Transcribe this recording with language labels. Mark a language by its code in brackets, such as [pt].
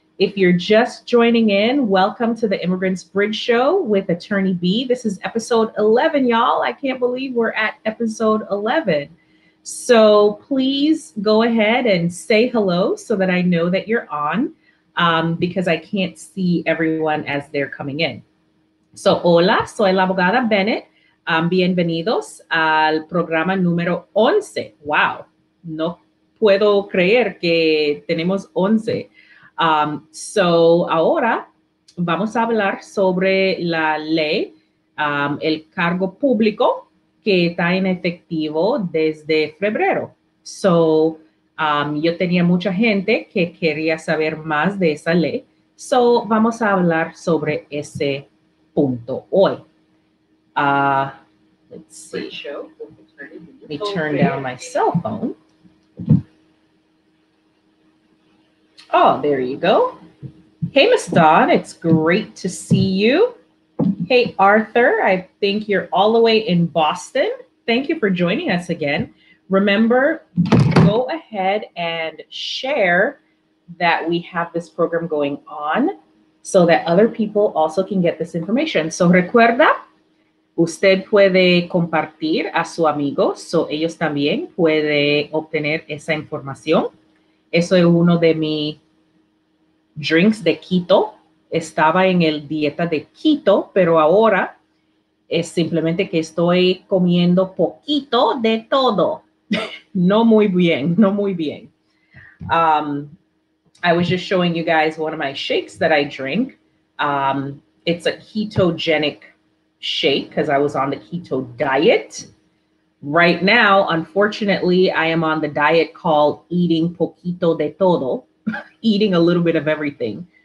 [en] If you're just joining in, welcome to the Immigrants Bridge Show with Attorney B. This is episode 11, y'all. I can't believe we're at episode 11. So please go ahead and say hello so that I know that you're on because I can't see everyone as they're coming in. [es] So hola, soy la abogada Bennett. Bienvenidos al programa número 11. Wow, no puedo creer que tenemos 11. So ahora vamos a hablar sobre la ley, el cargo público que está en efectivo desde febrero. So yo tenía mucha gente que quería saber más de esa ley. So vamos a hablar sobre ese punto hoy. [en] Let's see. Let me turn down my cell phone. Oh, there you go. Hey, Miss Dawn, it's great to see you. Hey, Arthur, I think you're all the way in Boston. Thank you for joining us again. Remember, go ahead and share that we have this program going on so that other people also can get this information. [es] So recuerda, usted puede compartir a su amigo, so ellos también pueden obtener esa información. Eso es uno de mis drinks de keto. Estaba en el dieta de keto, pero ahora es simplemente que estoy comiendo poquito de todo. No muy bien, no muy bien. [en] I was just showing you guys one of my shakes that I drink. It's a ketogenic shake because I was on the keto diet. Right now, unfortunately, I am on the diet called eating [es] poquito de todo, [en] eating a little bit of everything.